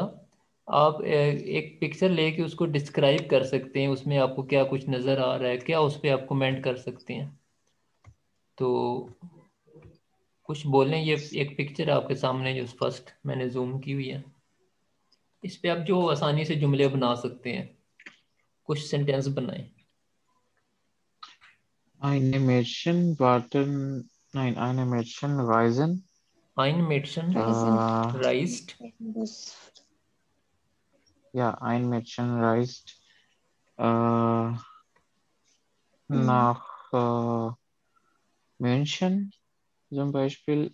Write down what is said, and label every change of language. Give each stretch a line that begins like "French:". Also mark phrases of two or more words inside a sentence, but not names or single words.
Urdu: آپ ایک پکچر لے کے اس کو ڈسکرائب کر سکتے ہیں، اس میں آپ کو کیا کچھ نظر آ رہا ہے، کیا اس پر آپ کمنٹ کر سکتے ہیں. تو کچھ بولیں. یہ ایک پکچر آپ کے سامنے جو فرسٹ میں نے زوم کی ہوئی ہے، اس پہ آپ جو آسانی سے جملے بنا سکتے ہیں، کچھ سینٹینس بنائیں.
English: Animation button.
German: Nein, Animation Ryzen. Ein Mädchen Present. reist. This. Ja, ein Mädchen reist äh, nach München zum Beispiel